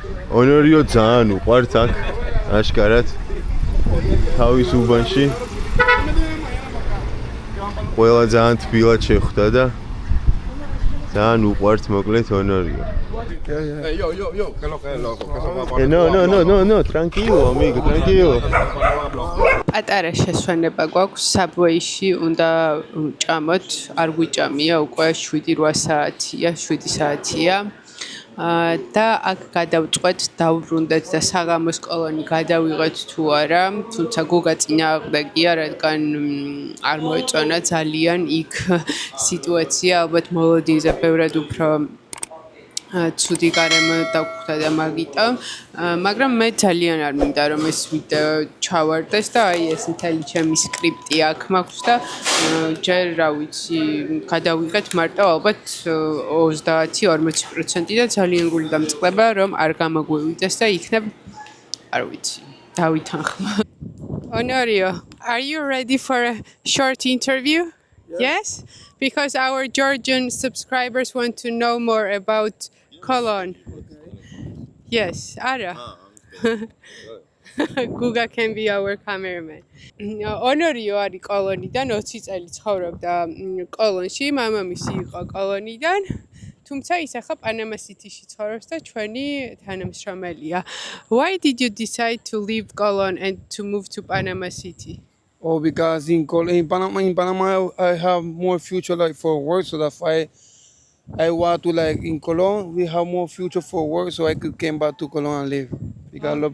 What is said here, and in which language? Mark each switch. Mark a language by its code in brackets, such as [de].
[ka] Honorio ძალიან უყვართ აქ აშკარად თავის უბანში ყველა ძალიან თბილად შეხვდა და ძალიან უყვართ მოკლედ Honorio. [es] Hey, yo, ¿qué es lo que es, loco? ¿Qué se va a poner? No, tranquilo, amigo, tranquilo. [ka] პატარა შესვენება გვაქვს საბვეიში, უნდა ჭამოთ, არ გვიჭამია უკვე 7-8 საათია, 7 საათია. და აქ გადავწყვეთ, დავბრუნდეთ და საღამოს კოლონი გადავიღეთ თუ არა, თუმცა გოგა წინააღმდეგია, რადგან არ მოეწონა ძალიან იქ სიტუაცია, ალბათ მოლოდინზე ბევრად უფრო ცუდი გარემო დაგხვდა და მაგიტომ, მაგრამ მე ძალიან არ მინდა რომ ეს ვიდეო ჩავარდეს და აი ეს მთელი ჩემი სკრიპტი აქ მაქვს და ჯერ რა ვიცი, გადავიღეთ მარტო ალბათ 30-40% და ძალიან გული დამწყდება რომ არ გამოგვივიდეს და იქნებ არ ვიცი, დავითანხმა. [en] Honorio, are you ready for a short interview? Yes? Because our Georgian subscribers want to know more about Cologne. Yes, Ara. Guga can be our cameraman. [ka] Honorio არის კოლონიდან 20 წელი ცხოვრობდა კოლონში, მამამისი იყო კოლონიდან. თუმცა ის ახლა პანამა სიტიში ცხოვრობს და ჩვენი თანამშრომელია. [en] Why did you decide to leave Colón and to move to Panama City? Oh, because in Panama, I have more future like for work, so that's why I want to like in Colón. We have more future for work, so I could come back to Colón and live because I love